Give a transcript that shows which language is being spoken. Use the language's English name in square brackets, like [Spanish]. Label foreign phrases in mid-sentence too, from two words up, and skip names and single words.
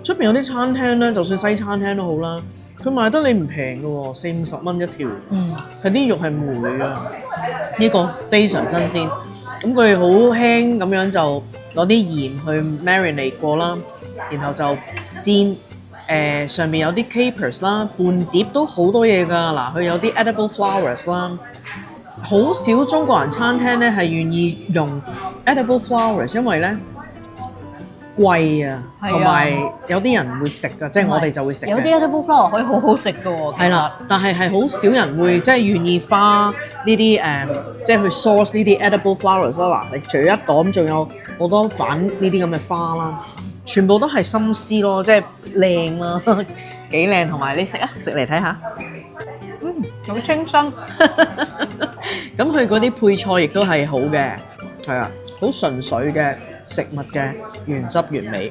[Cantonese] 出邊有啲餐廳咧，就算西餐廳都好啦，佢賣得你唔平嘅喎，40-50蚊一條。係啲肉係梅嘅，呢個非常新鮮。咁佢好輕咁樣就攞啲鹽去 marinate 過啦，然後就煎。上面有啲 capers 啦，半碟都好多嘢㗎。嗱，佢有啲 [English] edible flowers [Cantonese] 啦， 好少中國人餐廳咧係願意用 [English] edible flowers， [Cantonese] 因為咧貴啊，係啊同埋有啲人會食㗎，即係我哋就會食嘅。有啲 [English] edible flower [Cantonese] 可以好好食㗎喎。係啦，但係好少人會即係願意花呢啲即係去 source 呢啲 [English] edible flowers [Cantonese] 啦。嗱，你除咗一朵咁，仲有好多反呢啲咁嘅花啦，全部都係心思咯，即係靚啦，幾靚，同埋你食啊，食嚟睇下。好清新。咁佢嗰啲配菜亦都係好嘅，係啊，好純粹嘅食物嘅原汁原味。